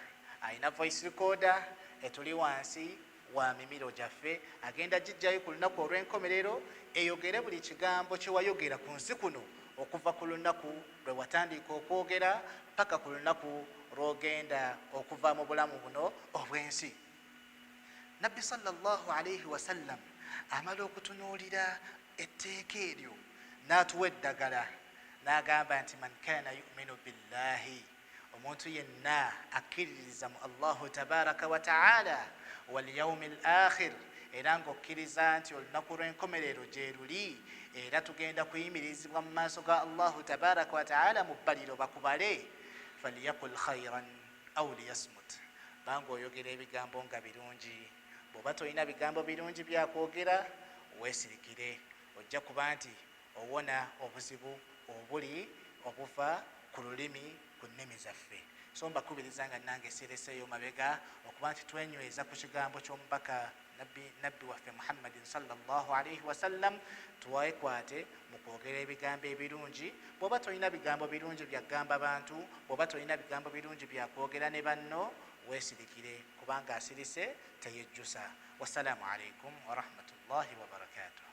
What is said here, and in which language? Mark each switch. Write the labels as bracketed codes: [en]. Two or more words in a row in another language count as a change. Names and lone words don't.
[lg] Alina [en] voice recorder [lg] etuli wansi wa mimiro gyaffe, agenda gijjayo ku lunaku olw'enkomerero eyogere buli kigambo kye wayogera ku nsi kuno okuva ku lunaku lwe watandika okwogera paka ku lunaku lw'ogenda okuva mu bulamu buno obw'ensi. Nabbi [ar] صلى الله عليه وسلم [lg] amala okutunuulira etteeka eryo n'atuwa eddagala n'agamba nti [ar] من كان يؤمن بالله, [lg] omuntu yenna akkiririza mu [ar] الله تبارك وتعالى واليوم الآخر, [lg] era ng'okkiriza nti olunaku lw'enkomerero gye luli era tugenda kuyimirizibwa mu maaso ga [ar] الله تبارك وتعالى [lg] mu bbaliro bakubale, [ar] فليقل خيرا أو ليصمت. [lg] Banga oyogera ebigambo nga birungi. Bw'oba tolina bigambo birungi byakwogera, weesirikire, ojja kuba nti owona obuzibu obuli obuva ku lulimi ku nnimi zaffe. So mbakubiriza nga nange sireseeyo mabega okuba nti twenyweza ku kigambo ky'omubaka nabbi waffe Muhammadin [ar] صلى الله عليه وسلم, [lg] tuwekwate mu kwogera ebigambo ebirungi. Bw'oba tolina bigambo birungi byagamba bantu, bw'oba tolina bigambo birungi byakwogera ne banno, weesirikire kubanga asirise teyejjusa. [ar] والسلام عليكم ورحمة الله وبركاته.